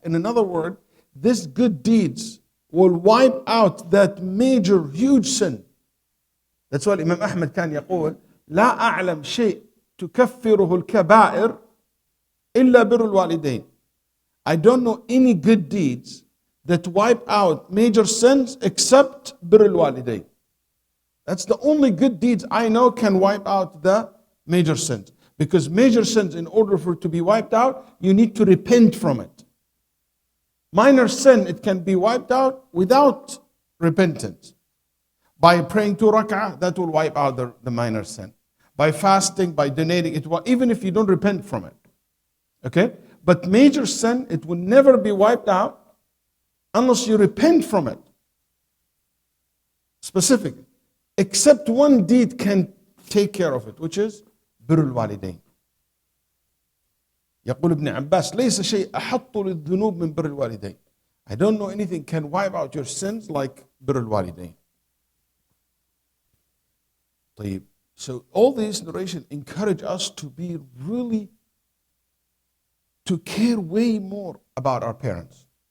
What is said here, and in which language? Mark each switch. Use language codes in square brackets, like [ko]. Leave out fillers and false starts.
[en] In other words, these good deeds will wipe out that major, huge sin. That's why [ar] Imam Ahmad كان يقول لا أعلم شيء تكفره الكبائر إلا بر الوالدين. [en] I don't know any good deeds that wipe out major sins except [ar] بر الوالدين. [en] That's the only good deeds I know can wipe out the major sins. Because major sins, in order for it to be wiped out, you need to repent from it. Minor sin, it can be wiped out without repentance. By praying 2 rak'ah, that will wipe out the minor sin. By fasting, by donating, it will, even if you don't repent from it. Okay? But major sin, it will never be wiped out unless you repent from it. Specifically. Except one deed can take care of it, which is [ar] بر الوالدين. يقول ابن عباس ليس شيء أحط للذنوب من بر الوالدين. [en] I don't know anything can wipe out your sins like [ar] بر الوالدين. طيب. [en] So all these narration encourage us to be really, to care way more about our parents.